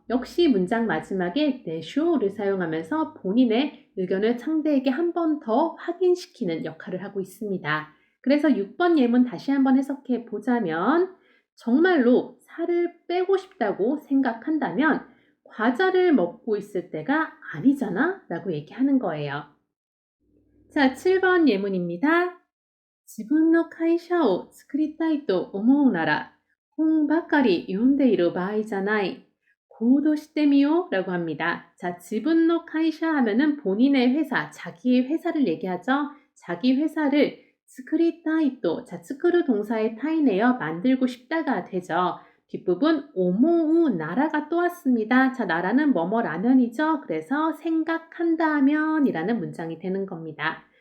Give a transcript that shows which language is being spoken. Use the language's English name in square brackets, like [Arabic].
[Korean] 역시 문장 마지막에 데쇼를 사용하면서 본인의 의견을 상대에게 한 번 더 확인시키는 역할을 하고 있습니다. 그래서 6번 예문 다시 한번 해석해 보자면 정말로 살을 빼고 싶다고 생각한다면 과자를 먹고 있을 때가 아니잖아 라고 얘기하는 거예요. 자, 7번 예문입니다. [Japanese] 自分の会社を作りたいと思うなら本ばかり読んでいる場合じゃない。行動してみよう [Korean] 라고 합니다. 자, 지분노 카이샤 하면은 본인의 회사, 자기의 회사를 얘기하죠. 자기 회사를 스크리타이또, 자, 스크루 동사의 타이네요. 만들고 싶다가 되죠. 뒷부분 오모우 나라가 또 왔습니다. 자, 나라는 뭐뭐라면이죠. 그래서 생각한다면 이라는 문장이 되는 겁니다.